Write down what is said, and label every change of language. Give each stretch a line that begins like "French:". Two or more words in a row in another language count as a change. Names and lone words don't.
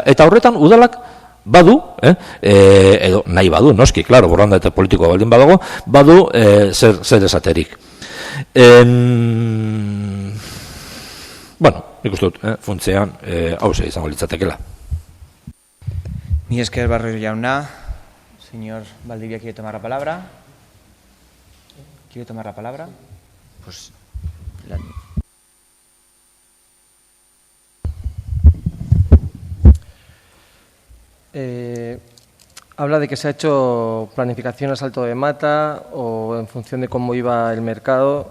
Basque: Eta horretan udalak badu, edo nahi badu, noski, klaro, borranda eta politikoa baldin badago, badu zer esaterik. Nik uste dut, funtzean, hauze izango litzatekela. Mi esker Barrio jauna.
Spanish: Señor Valdivia, ¿quiere tomar la palabra? ¿Quiere tomar la palabra? Pues... Habla de que se ha hecho planificación a salto de mata o en función de cómo iba el mercado.